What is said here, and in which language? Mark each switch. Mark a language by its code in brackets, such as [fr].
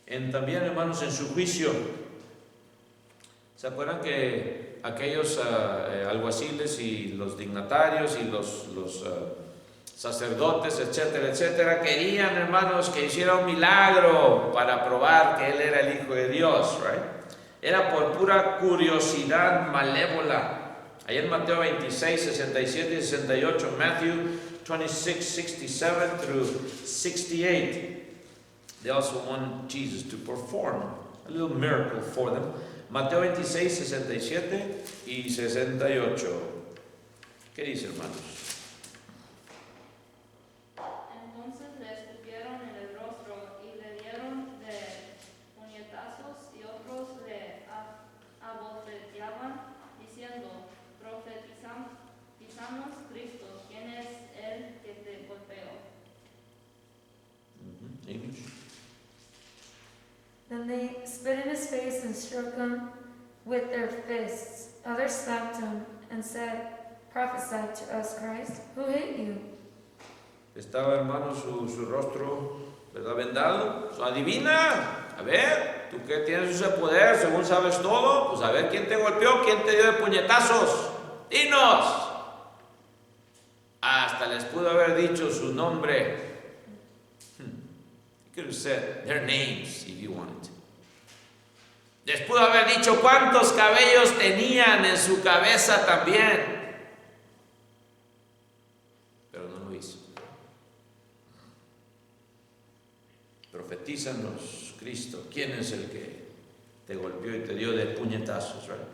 [es] También, hermanos, en su juicio, ¿se acuerdan que aquellos alguaciles y los dignatarios y los sacerdotes, etcétera, etcétera, querían, hermanos, que hiciera un milagro para probar que Él era el Hijo de Dios, right? Era por pura curiosidad malévola. Ahí en Mateo 26, 67 y 68, [en] Matthew 26, 67 through 68, they also want Jesus to perform a little miracle for them. [es] Mateo 26, 67 y 68. ¿Qué dice, hermanos? Entonces le escupieron en el rostro y le dieron de puñetazos, y otros le abofeteaban, diciendo: Profetizamos Cristo, ¿quién es el que te golpeó? [en] English. Then they spit in his face and struck him with their fists. Others slapped him and said, Prophesy to us, Christ, who hit you? [es] Estaba, hermano, su rostro, ¿verdad?, vendado. Adivina, a ver, tú que tienes ese poder, según sabes todo, pues a ver quién te golpeó, quién te dio de puñetazos. Dinos. Hasta les pudo haber dicho su nombre. [en] You could have said their names if you wanted. [es] Les pudo haber dicho cuántos cabellos tenían en su cabeza también. Pero no lo hizo. Profetízanos, Cristo, ¿quién es el que te golpeó y te dio de puñetazos? Right?